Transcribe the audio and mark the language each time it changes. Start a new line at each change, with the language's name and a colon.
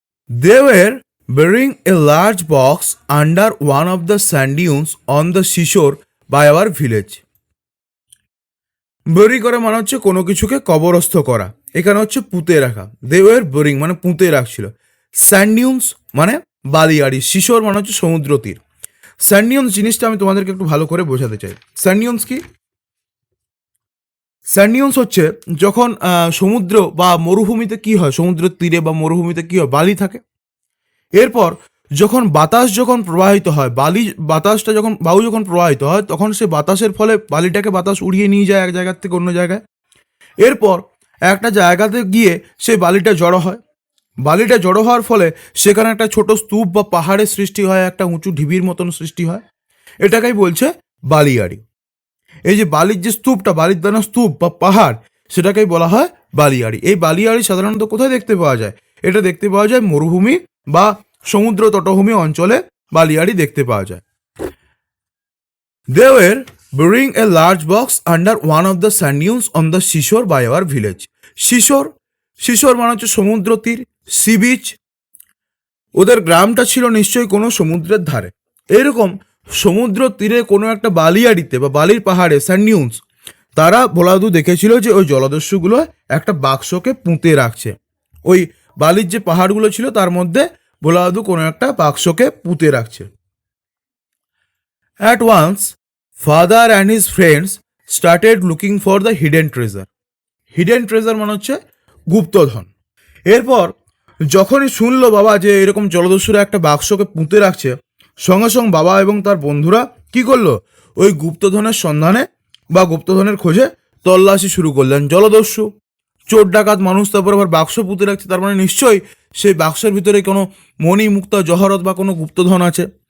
English: They were burying a large box under one of the sand dunes on the seashore by our village.
Bangla: bury করা মানে হচ্ছে কোনো কিছুকে কবরস্থ করা, এখানে হচ্ছে পুঁতে রাখা।
English: They were burying
Bangla: মানে পুঁতে রাখছিল। sand dunes মানে বালিয়াড়ি, seashore মানে হচ্ছে সমুদ্র তীর। sand dunes জিনিসটা আমি তোমাদেরকে একটু ভালো করে বোঝাতে চাই। sand dunes কি? sand dunes হচ্ছে যখন সমুদ্র বা মরুভূমিতে কি হয়, সমুদ্রের তীরে বা মরুভূমিতে কি হয়, বালি থাকে। এরপর যখন বাতাস যখন প্রবাহিত হয়, বাতাসটা যখন বায়ু যখন প্রবাহিত হয়, তখন সে বাতাসের ফলে বালিটাকে বাতাস উড়িয়ে নিয়ে যায় এক জায়গার থেকে অন্য জায়গায়। এরপর একটা জায়গাতে গিয়ে সেই বালিটা জড়ো হয়। বালিটা জড়ো হওয়ার ফলে সেখানে একটা ছোট স্তূপ বা পাহাড়ের সৃষ্টি হয়, একটা উঁচু ঢিবির মতন সৃষ্টি হয়। এটাকেই বলছে বালিয়াড়ি। এই যে বালির যে স্তূপটা, বালির দানা স্তূপ বা পাহাড়, সেটাকেই বলা হয় বালিয়াড়ি। এই বালিয়াড়ি সাধারণত কোথায় দেখতে পাওয়া যায়? এটা দেখতে পাওয়া যায় মরুভূমি বা সমুদ্র তটভূমি অঞ্চলে বালিয়াড়ি দেখতে পাওয়া যায়।
English: They were burying a large box under one of the sand dunes on the seashore by our village.
Bangla: seashore মানে হচ্ছে সমুদ্র তীর, সি বিচ। ওদের গ্রামটা ছিল নিশ্চয়ই কোনো সমুদ্রের ধারে। এরকম সমুদ্র তীরে কোনো একটা বালিয়াড়িতে বা বালির পাহাড়ে, স্যান্ড ডিউনস, তারা ভোলাদু দেখেছিল যে ওই জলদস্যুগুলো একটা বাক্সকে পুঁতে রাখছে। ওই বালির যে পাহাড়গুলো ছিল তার মধ্যে ভোলাদু কোনো একটা বাক্সকে পুঁতে রাখছে।
English: At once, father and his friends started looking for the hidden treasure.
Bangla: Hidden treasure মানে হচ্ছে গুপ্তধন। এরপর যখনই শুনলো বাবা যে এরকম জলদস্যুরা একটা বাক্সকে পুঁতে রাখছে, সঙ্গে সঙ্গে বাবা এবং তার বন্ধুরা কি করলো, ওই গুপ্তধনের সন্ধানে বা গুপ্তধনের খোঁজে তল্লাশি শুরু করলেন। জলদস্যু, চোর ডাকাত মানুষ, তারপর আবার বাক্স পুঁতে রাখছে, তার মানে নিশ্চয়ই সেই বাক্সের ভিতরে কোনো মণি মুক্তা জহরত বা কোনো গুপ্তধন আছে।